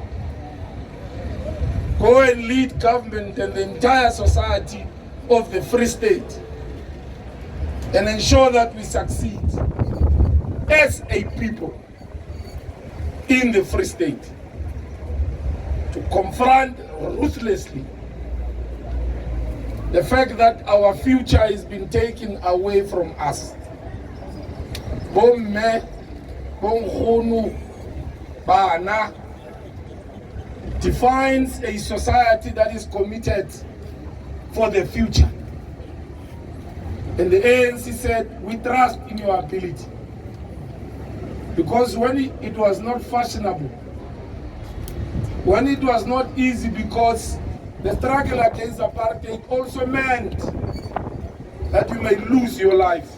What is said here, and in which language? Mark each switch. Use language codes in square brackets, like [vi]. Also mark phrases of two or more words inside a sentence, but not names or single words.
[en] Go and lead government and the entire society of the Free State and ensure that we succeed as a people in the Free State. to confront ruthlessly the fact that our future is being taken away from us. [st] Bomme, bonkgono, bana [en] defines a society that is committed for the future. And the ANC said, we trust in your ability. Because when it was not fashionable, when it was not easy, because the struggle against apartheid also meant that you may lose your life.